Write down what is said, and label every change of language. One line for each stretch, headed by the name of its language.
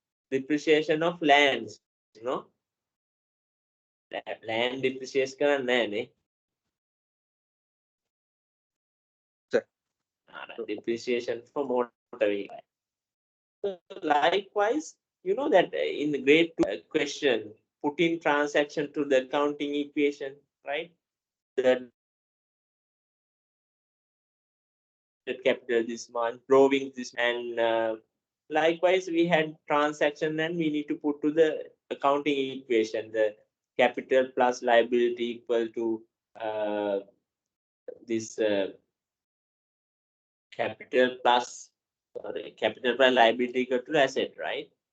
English: Depreciation of lands, no?
Sinhala: Land depreciation කරන්නේ නැහැ නේ.
English: Depreciation for motor vehicle. So likewise, you know that in the grade 2 question, put in transaction to the accounting equation, right? The capital this month, drawing this, and likewise we had transaction, and we need to put to the accounting equation the capital plus liability equal to this capital plus liability equal to asset, right?